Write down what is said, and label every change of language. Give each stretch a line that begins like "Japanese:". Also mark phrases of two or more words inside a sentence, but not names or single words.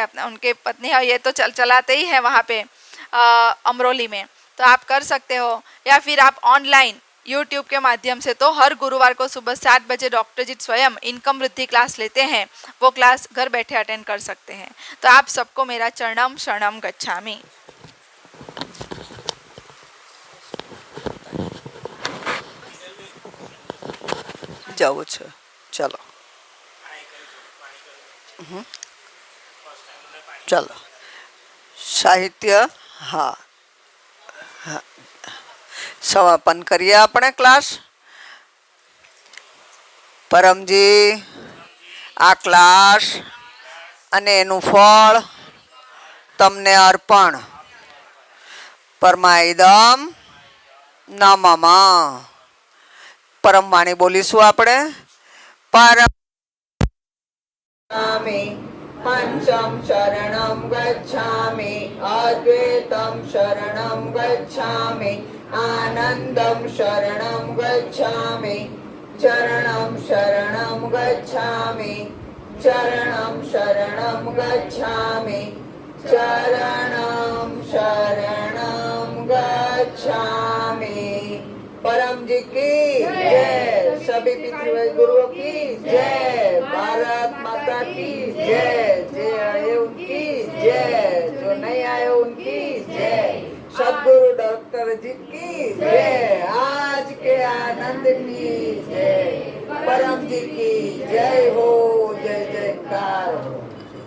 Hindi: उनके पत्नी है ये तो चलाते ही हैं वहाँ पे अमरोली में, तो आप कर सकते हो। या फिर आप ऑनलाइन यूट्यूब के माध्यम से, तो हर गुरुवार को सुबह 7 बजे डॉक्टर जी स्वयं इनकम वृद्धि क्लास लेते हैं, वो क्लास घर बैठे अटेंड कर सकते हैं। तो आप सबको मेरा
Sanskrit: चरणम शरणम गच्छामि।
Hindi: जाओ चलो चलो साहित्य हाँ समापन करिए
Gujarati: આપણે ક્લાસ। પરમજી આ ક્લાસ અને એનું ફળ તમને અર્પણ। પરમાઈદમ નમઃ। પરમવાણી બોલીશું આપણે।
Sanskrit: પરમ पंचम शरणं गच्छामि, अद्वैतं शरणं गच्छामि, आनंदं शरणं गच्छामि, चरणं शरणं गच्छामि, चरणं शरणं गच्छामि, चरणं शरणं गच्छामि।
Hindi: परम जी की जय, सभी पितृ गुरुओं की जय, भारत माता की जय, जो आए उनकी जय, जो नहीं आए उनकी जय, सदगुरु डॉक्टर जी की जय, आज के आनंद की जय, परम जी की जय हो, जय जयकार हो।